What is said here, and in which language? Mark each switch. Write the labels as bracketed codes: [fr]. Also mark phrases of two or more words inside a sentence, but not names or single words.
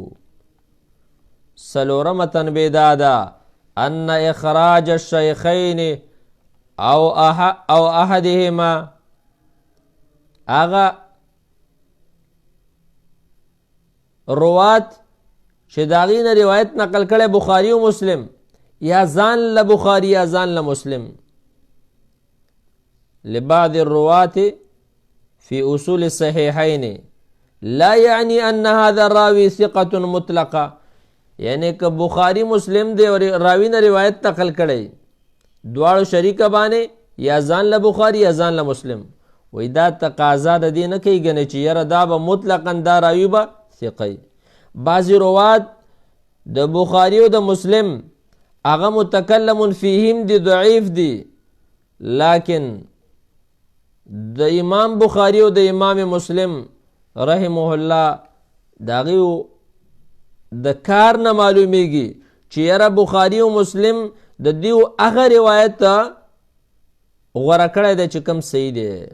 [ps] څلورمه تنبیه دا ده [ar] ان اخراج الشیخین او احدهما، [ps] هغه روات چې د هغې نه روایت نقل کړی بخاري او مسلم، یا ځان له بخاري یا ځان له مسلم، [ar] لبعض الروات في اصول الصحيحين لا يعني ان هذا الراوي ثقة مطلقه، [ps] یعنی که بخاری مسلم دی او راوی نه روایت نقل کړی دواړو شریکه باندې یا ځان له بخاری یا ځان له مسلم، وای دا تقاضا د دې نه کوي ګنې چې یاره دا به مطلقا دا راوی به ثقه. بعضی روات د بخاری او د مسلم هغه [ar] متکلم فیهم [ps] دی، ضعیف دی، لیکن د امام بخاری او د امام مسلم [ar] رحمه الله [ps] داغي د کار نه معلومیږي چې یاره بخاری او مسلم د دیو هغه روایت غوره کړی دی چې کم صحیح دی.